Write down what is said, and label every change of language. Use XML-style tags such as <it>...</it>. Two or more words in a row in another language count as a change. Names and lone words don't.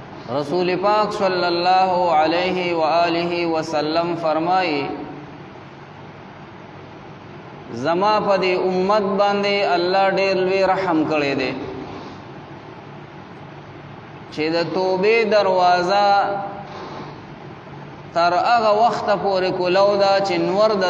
<ps>رسول پاک</ps> <ar>صلی اللہ علیہ وآلہ وسلم</ar> <ps>فرمائی زما په دې امت باندې الله ډېر لوی رحم کړی دی چې د توبې دروازه تر هغه وخته پورې کولو ده چې نور د</ps>